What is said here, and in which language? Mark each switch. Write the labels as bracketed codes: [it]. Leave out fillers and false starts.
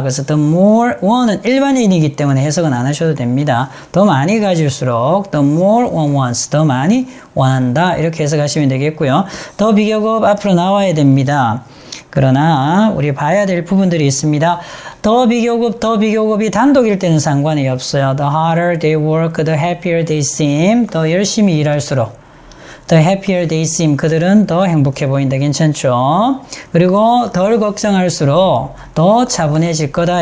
[ko] 그래서 the more, one은 일반인이기 때문에 해석은 안 하셔도 됩니다. 더 많이 가질수록 [en] the more one wants, [ko] 더 많이 원한다. 이렇게 해석하시면 되겠고요. 더 비교급 앞으로 나와야 됩니다. 그러나 우리 봐야 될 부분들이 있습니다. 더 비교급이 단독일 때는 상관이 없어요. [en] The harder they work, the happier they seem. [ko] 더 열심히 일할수록 [en] The happier they seem. [ko] 그들은 더 행복해 보인다. 괜찮죠? 그리고 덜 걱정할수록 더 차분해질 거다.